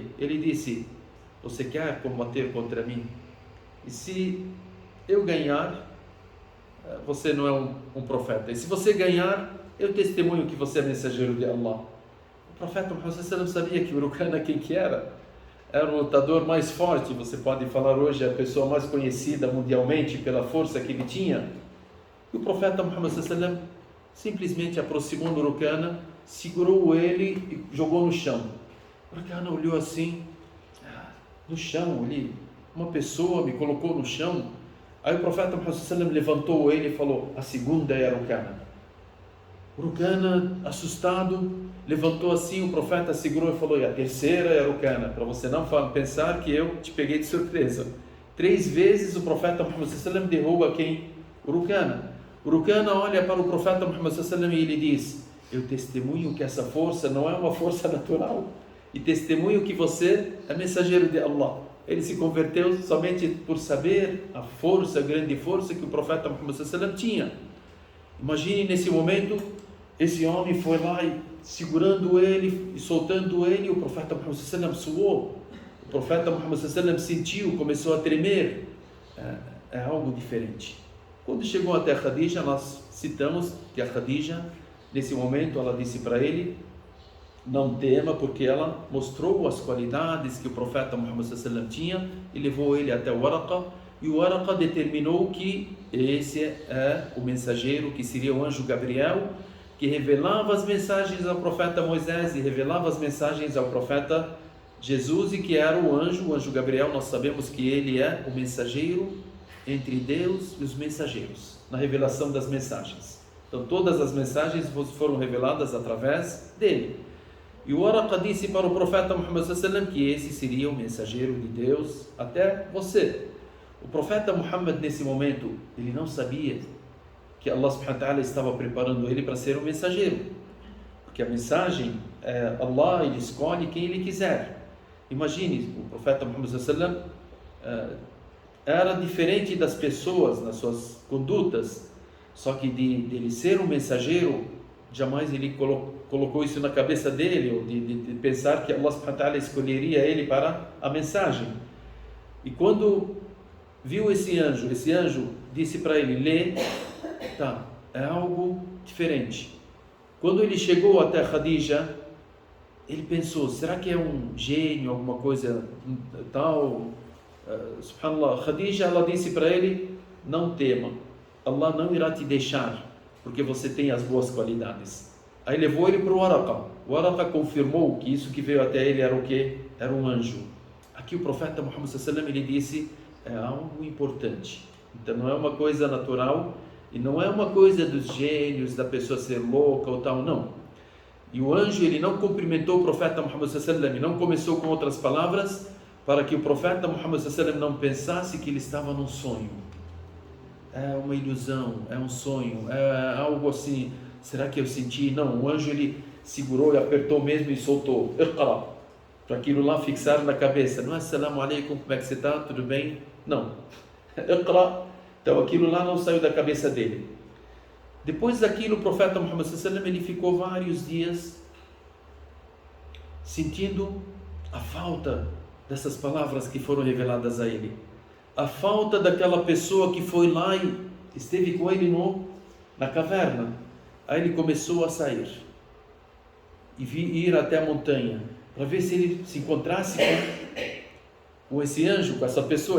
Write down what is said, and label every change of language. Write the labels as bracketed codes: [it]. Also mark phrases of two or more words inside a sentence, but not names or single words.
[pt] Ele disse: você quer combater contra mim? E se eu ganhar, você não é um profeta. E se você ganhar, eu testemunho que você é mensageiro de Allah. O profeta Muhammad [ar] صلى الله عليه وسلم [pt] sabia que o Rukana quem que era? Era o lutador mais forte, você pode falar hoje, a pessoa mais conhecida mundialmente pela força que ele tinha. E o profeta Muhammad [ar] صلى الله عليه وسلم [pt] simplesmente aproximou do Rukana, segurou ele e jogou no chão. O Rukana olhou assim, no chão ali, uma pessoa me colocou no chão. Aí o profeta Muhammad [ar] صلى الله عليه وسلم [pt] levantou ele e falou: a segunda é a Rukana. O Rukana, assustado, levantou assim, o profeta segurou e falou: e a terceira é a Rukana, para você não pensar que eu te peguei de surpresa. 3 vezes o profeta Muhammad [ar] صلى الله عليه وسلم [pt] derruba quem? O Rukana. O Rukana olha para o profeta Muhammad [ar] صلى الله عليه وسلم [pt] e ele diz: eu testemunho que essa força não é uma força natural, e testemunho que você é mensageiro de Allah. Ele se converteu somente por saber a força, a grande força que o profeta Muhammad [ar] صلى الله عليه وسلم [pt] tinha. Imagine nesse momento, esse homem foi lá e segurando ele e soltando ele, o profeta Muhammad [ar] صلى الله عليه وسلم [pt] suou. O profeta Muhammad [ar] صلى الله عليه وسلم [pt] sentiu, começou a tremer. É algo diferente. Quando chegou até a Khadija, nós citamos que a Khadija, nesse momento, ela disse para ele: não tema, porque ela mostrou as qualidades que o profeta Muhammad [ar] صلى الله عليه وسلم [pt] tinha e levou ele até o Waraqa. E o Waraqa determinou que esse é o mensageiro, que seria o anjo Gabriel, que revelava as mensagens ao profeta Moisés e revelava as mensagens ao profeta Jesus, e que era o anjo Gabriel. Nós sabemos que ele é o mensageiro entre Deus e os mensageiros, na revelação das mensagens. Então todas as mensagens foram reveladas através dele. E o Waraqa disse para o profeta Muhammad [ar] صلى الله عليه وسلم [pt] que esse seria o mensageiro de Deus até você. O profeta Muhammad, nesse momento, ele não sabia que Allah [ar] سبحانه وتعالى [pt] estava preparando ele para ser um mensageiro, porque a mensagem, Allah, ele escolhe quem ele quiser. Imagine, o profeta Muhammad [ar] صلى الله عليه وسلم [pt] era diferente das pessoas nas suas condutas, só que de ele ser um mensageiro, jamais ele colocou isso na cabeça dele, ou de pensar que Allah [ar] سبحانه وتعالى [pt] escolheria ele para a mensagem. E quando viu esse anjo disse para ele: lê, tá, é algo diferente. Quando ele chegou até Khadija, ele pensou: será que é um gênio, alguma coisa tal? Subhanallah, Khadija, ela disse para ele: não tema, Allah não irá te deixar, porque você tem as boas qualidades. Aí levou ele para o Waraqa. O Waraqa confirmou que isso que veio até ele era o quê? Era um anjo. Aqui o profeta Muhammad [ar] صلى الله عليه وسلم, [pt] ele disse: é algo importante. Então não é uma coisa natural e não é uma coisa dos gênios, da pessoa ser louca ou tal, não. E o anjo, ele não cumprimentou o profeta Muhammad [ar] صلى الله عليه وسلم, [pt] não começou com outras palavras, para que o profeta Muhammad [ar] صلى الله عليه وسلم [pt] não pensasse que ele estava num sonho. É uma ilusão, é um sonho, é algo assim. Será que eu senti? Não, o anjo, ele segurou e apertou mesmo e soltou. Iqra, para aquilo lá fixar na cabeça. Não é [ar] السلام عليكم, [pt] como é que você está? Tudo bem? Não. Iqra. Então aquilo lá não saiu da cabeça dele. Depois daquilo, o profeta Muhammad [ar] صلى الله عليه وسلم, [pt] ele ficou vários dias sentindo a falta dessas palavras que foram reveladas a ele. A falta daquela pessoa que foi lá e esteve com ele na caverna. Aí ele começou a sair e ir até a montanha para ver se ele se encontrasse com esse anjo, com essa pessoa.